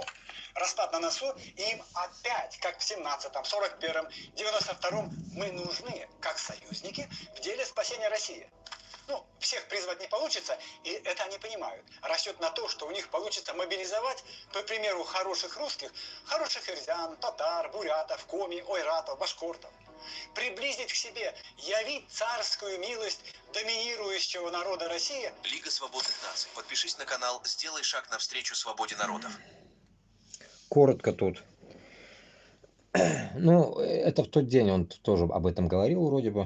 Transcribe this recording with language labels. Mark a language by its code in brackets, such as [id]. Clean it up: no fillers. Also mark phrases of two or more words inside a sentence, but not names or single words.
[ru] Распад на носу, и им опять, как в 17-м, 41-м, 92-м, мы нужны как союзники в деле спасения России. Ну, всех призвать не получится, и это они понимают. Расчет на то, что у них получится мобилизовать, по примеру хороших русских, хороших ирзян, татар, бурятов, коми, ойратов, башкортов. Приблизить к себе, явить царскую милость доминирующего народа России. Лига свободных наций. Подпишись на канал, сделай шаг навстречу свободе народов. Коротко тут. Ну, это в тот день он тоже об этом говорил вроде бы.